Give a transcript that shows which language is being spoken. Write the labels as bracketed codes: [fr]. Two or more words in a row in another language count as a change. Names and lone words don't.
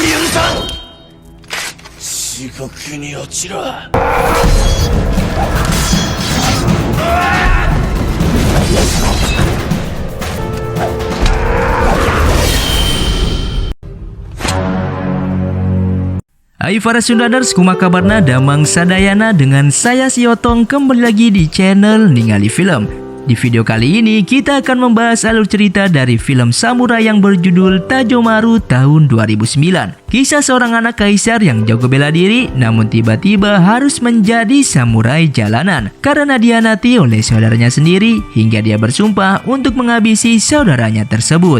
[ja] 地獄に落ちろ。 [id] Hai para Sundaders, [su] kumaha kabarna damang sadayana [id] dengan saya si Otong kembali lagi di channel Ningali Film. Di video kali ini kita akan membahas alur cerita dari film samurai yang berjudul Tajomaru tahun 2009. Kisah seorang anak kaisar yang jago bela diri namun tiba-tiba harus menjadi samurai jalanan karena dihianati oleh saudaranya sendiri hingga dia bersumpah untuk menghabisi saudaranya tersebut.